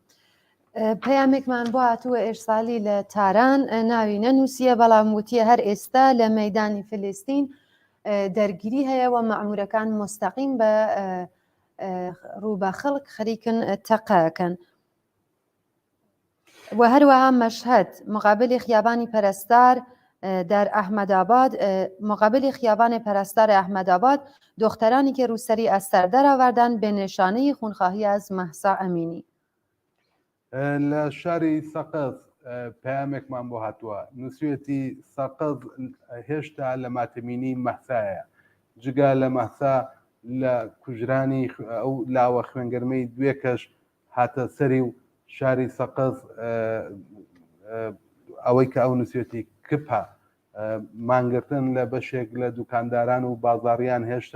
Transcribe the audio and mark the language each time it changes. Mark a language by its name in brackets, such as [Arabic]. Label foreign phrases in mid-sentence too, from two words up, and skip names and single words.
[Central Kurdish] پەیامێکمان بۆ هاتووە ئێرسالی لە تاران ناوی نەنووسیە بەڵام وتیە هەر ئێستا لە مەیدانی فلستین دەرگیری هەیە و مەعمورەکان مستەقیم بە ڕووبە خەڵک خەریکن تەقەکەن. و هەروەها [Persian] مەشهەد مقابلی خیابانی پەرستار در ئەحمەداباد مقابلی خیابان پەرستار ئەحمەداباد دخترانی که روسری از سر درآوردند به نشانه خونخواهی از مهسا ئەمینی. [Central Kurdish] لە شاری سەقز پەیامێکمان بۆ هاتووە نووسێتی سەقز هێشتا لە ماتمینی مەحسایە جگا لە مەحسا لە کوژرانی ئەو لاوە خوێنگەرمەی دوێ کەش هاتە سەری و شاری سەقز ئەوەی کە ئەو نووسێتی کپە مانگرتن لە بەشێک لە دوکانداران و بازاڕیان هێشتا